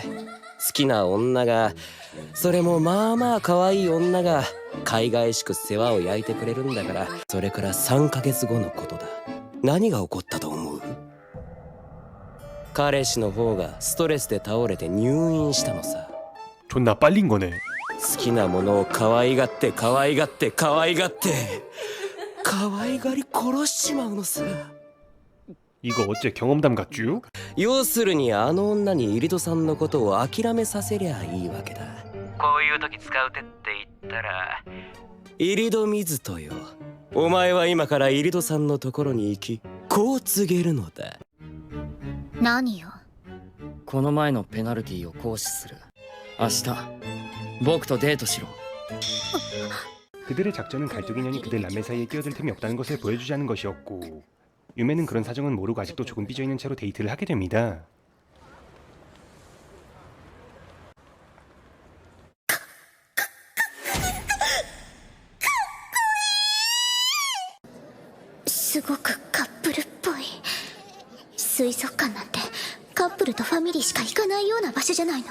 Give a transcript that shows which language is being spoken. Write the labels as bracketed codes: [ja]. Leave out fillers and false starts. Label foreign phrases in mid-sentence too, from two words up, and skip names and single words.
[ja] 好きな女が、それもまあまあ可愛い女が海外しく世話を焼いてくれるんだから。それから3ヶ月後のことだ。何が起こったと思う？彼氏の方がストレスで倒れて入院したのさ。 [ko] 존나 빨린 거네. [ja] 好きなものを可愛がって可愛がって可愛がって可愛がり殺しちまうのさ。 [ko] 이거 어째 경험담 같쥬? [ja] 要するにあの女にイリドさんのことを諦めさせりゃいいわけだ。こういう時使う手って言ったら、イリド水戸よ。お前は今からイリドさんのところに行き、こう告げるのだ。何よ。この前のペナルティを行使する。明日僕とデートしろ。 [ko] 그들의 작전은 갈뚝이년이 그들 남매 사이에 끼어들 틈이 없다는 것을 보여주자는 것이었고 유메는 그런 사정은 모르고 아직도 조금 삐져있는 채로 데이트를 하게 됩니다. [ja] 水族館なんてカップルとファミリーしか行かないような場所じゃないの。